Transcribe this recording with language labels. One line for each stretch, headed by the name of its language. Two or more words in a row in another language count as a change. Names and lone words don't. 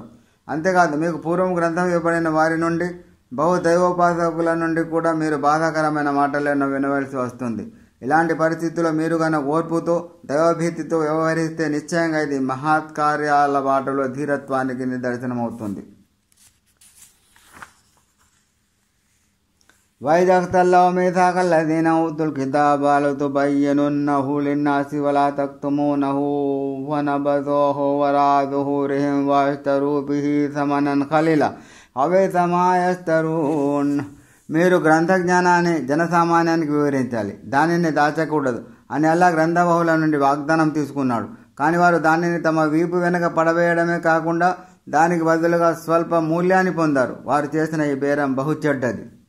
Telugu: అంతేకాదు, మీకు పూర్వం గ్రంథం ఇవ్వబడిన వారి నుండి, బహుదైవోపాసకుల నుండి కూడా మీరు బాధాకరమైన మాటలను వినవలసి వస్తుంది. ఇలాంటి పరిస్థితుల్లో మీరు కనుక ఓర్పుతో, దైవభీతితో వ్యవహరిస్తే నిశ్చయంగా ఇది మహత్ కార్యాల బాటలో ధీరత్వానికి నిదర్శనమవుతుంది.
Arabic: وَإِذْ أَخَذَ اللَّهُ مِيثَاقَ الَّذِينَ أُوتُوا الْكِتَابَ لَتُبَيِّنُنَّهُ لِلنَّاسِ وَلَا تَكْتُمُونَهُ فَنَبَذُوهُ وَرَاءَ ظُهُورِهِمْ وَاشْتَرَوْا بِهِ ثَمَنًا قَلِيلًا فَبِئْسَ مَا يَشْتَرُونَ.
Telugu: మీరు గ్రంథ జ్ఞానాన్ని జనసామాన్యానికి వివరించాలి, దానిని దాచకూడదు అని అల్లాహ్ గ్రంథబహుల నుండి వాగ్దానం తీసుకున్నాడు. కానీ వారు దానిని తమ వీపు వెనుక పడవేయడమే కాకుండా దానికి బదులుగా స్వల్ప మూల్యాన్ని పొందారు. వారు చేసిన ఈ బేరం బహు చెడ్డది.